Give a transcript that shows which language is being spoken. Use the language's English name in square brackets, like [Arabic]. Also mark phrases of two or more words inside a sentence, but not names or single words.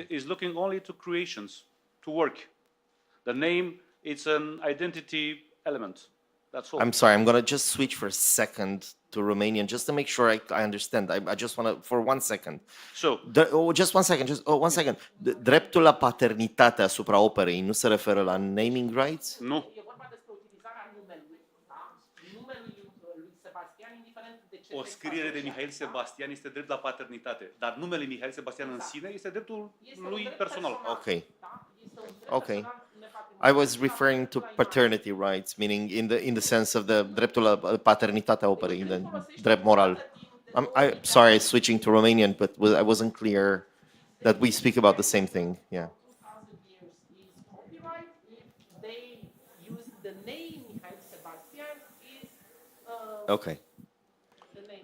[English] is looking only to creations, to work. The name, it's an identity element. That's all. I'm sorry, I'm going to just switch for a second to Romanian just to make sure I understand. I just want to, for 1 second. So, Just 1 second, one second. [Romanian] Dreptul la paternitate asupra operei nu se referă la [English] naming rights? [Romanian] nu. o scriere de Mihail Sebastian este drept la paternitate, dar numele Mihail Sebastian în sine este dreptul lui personal. [English] Okay. Okay. I was referring to paternity rights, meaning in the sense of the [Romanian] dreptul la paternitatea operei, [English] the [Romanian] drept moral. [English] I'm sorry, switching to Romanian, but I wasn't clear that we speak about the same thing. Yeah. 2,000 years is copyright. If they use the name Mihail Sebastian, is Okay. the name.